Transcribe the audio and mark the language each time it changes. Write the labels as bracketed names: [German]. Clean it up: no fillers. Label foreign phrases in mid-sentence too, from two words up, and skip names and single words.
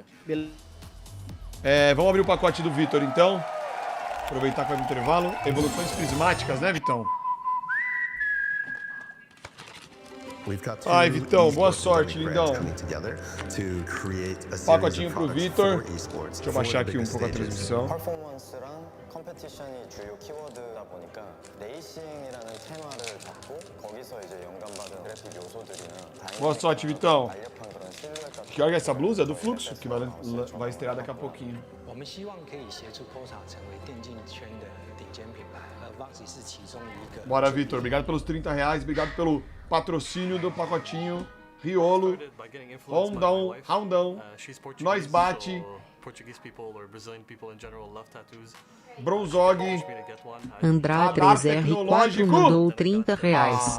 [Portuguese] Vamos abrir o pacote do Vitor, então. Aproveitar que vai no intervalo. Evoluções prismáticas, né, Vitão? Ai, Vitão, boa sorte, lindão. Pacotinho pro Vitor. Deixa eu baixar aqui um pouco a transmissão. [Korean] 컴페티션이 주요 키워드다 보니까 레이싱이라는 테마를 잡고 거기서 이제 영감받은 그래픽 요소들이나 [Portuguese] Boa sorte, Vitão. Que hora é essa blusa? É do Fluxo, que vai estrear daqui a pouquinho. [Chinese] 我们希望可以协助 POSA 成为电竞圈的顶尖品牌，而 VONOXS 是其中一个。 [Portuguese] Bora, Vitor. Obrigado pelos 30 reais. Obrigado pelo patrocínio do pacotinho. Riolo. Roundão. Nós bate. Bronzog. Andrá 3R4 mandou 30 reais.